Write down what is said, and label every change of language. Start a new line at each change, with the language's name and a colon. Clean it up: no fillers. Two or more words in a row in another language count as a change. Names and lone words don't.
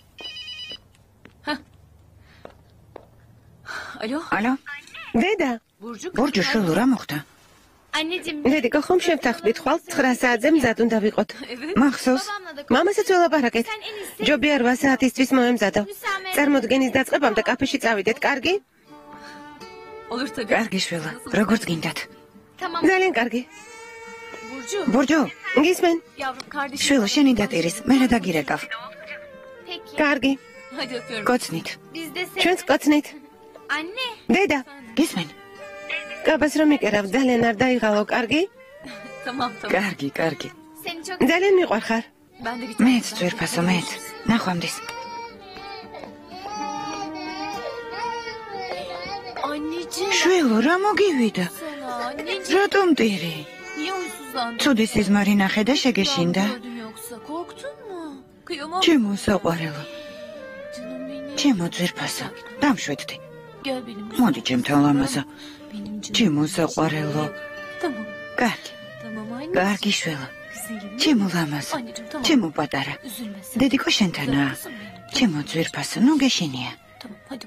Turkish: Alo.
Georgian: ალო? დედა, Burcu. ბურჯუ, შვილო, რა მოხდა?
Turkish: Anneciğim.
Georgian: დედიკო, ხომ შევთანხმდით ხვალ 9 საათზე მზად უნდა ვიყოთ.
Turkish: Evet.
Georgian: მახსოვს?
Turkish: Babamla da
Georgian: მამასაც ველაპარაკეთ.
Turkish: Sen en iyisi.
Georgian: ჯობია 8 საათისთვის მოემზადო. წარმოდგენის დაწყებამდე კაფეში წავიდეთ, კარგი?
Turkish: Olur tabii.
Georgian: კარგი შვილო, როგორც გინდათ.
Turkish: Tamam.
Georgian: ძალიან კარგი. Burcu. ბურჯუ, გისმენ?
Turkish: Yavrum kardeşim.
Georgian: შვილო, შენი დაპირის, მე რა დაგირეკავ.
Turkish: Peki.
Georgian: კარგი.
Turkish: Hadi öpüyorum.
Georgian: გოცნით.
Turkish: Biz de seni.
Georgian: ჩვენც გოცნით.
Turkish: Anne.
Georgian: დედა, გისმენ? კაბას რომ იკერავ, ძალიან არ დაიღალო, კარგი?
Turkish: Tamam tamam.
Georgian: კარგი, კარგი.
Turkish: Seni çok...
Georgian: ძალიან მიყვარხარ.
Turkish: Ben de bir tane.
Georgian: მეც ძვირფასო, მეც. ნახვამდის.
Turkish: Anneciğim.
Georgian: შვილო, რა მოგივიდა?
Turkish: Sana anneciğim.
Georgian: რატომ ტირი?
Turkish: Niye huysuzlandın?
Georgian: ცუდი სიზმარი ნახე და შეგეშინდა.
Turkish: Gördün yoksa korktun mu? Kıyamam.
Georgian: ჩემო საყვარელო,
Turkish: Canım benim.
Georgian: ჩემო ძვირფასო. დამშვიდდი.
Turkish: Gel benim.
Georgian: მოდი ჩემთან ლამაზო.
Turkish: Benim canım.
Georgian: ჩემო საყვარელო.
Turkish: Tamam.
Georgian: კარგი,
Turkish: Tamam anne.
Georgian: კარგი შვილო.
Turkish: Güzelim.
Georgian: ჩემო ლამაზო.
Turkish: Anneciğim tamam.
Georgian: ჩემო პატარა.
Turkish: Üzülme sen.
Georgian: დედიკო შენთანაა.
Turkish: Kızım benim.
Georgian: ჩემო ძვირფასო, ნუ გეშინია.
Turkish: Tamam hadi.